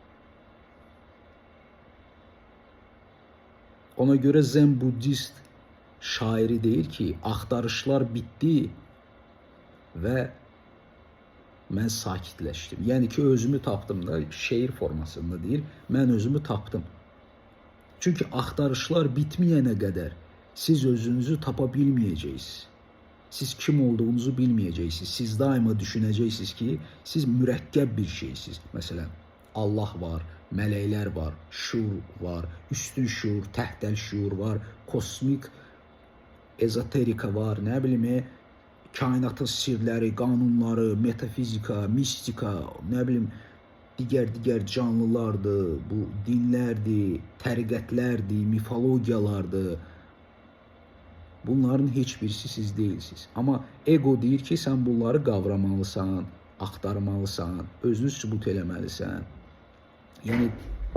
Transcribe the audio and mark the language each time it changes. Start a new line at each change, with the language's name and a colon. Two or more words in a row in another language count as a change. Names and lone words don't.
Azerbaijani: Ona göre Zen Buddhist şairi deyir ki, axtarışlar bitti ve mən sakitləşdim. Yəni ki, özümü tapdım da, şeir formasında deyir, mən özümü tapdım. Çünkü axtarışlar bitməyənə qədər siz özünüzü tapa bilməyəcəksiniz.
Turkish: Siz kim olduğunuzu bilmeyeceksiniz. Siz daima düşüneceksiniz ki siz mürekkep bir şeysiniz. Mesela Allah var, melekler var, şuur var, üstün şuur, təhdəl şuur var, kosmik ezoterika var, ne bileyim, kainatın sirleri, kanunları, metafizika, mistika, ne bileyim, diğer canlılardı, bu dinlerdi, təriqətlərdi, mifologiyalardı. Bunların hiçbirisi siz değilsiniz.
Azerbaijani: Ama ego deyir ki, sen bunları qavramalısan, axtarmalısan, özünü sübut eləməlisən. Yəni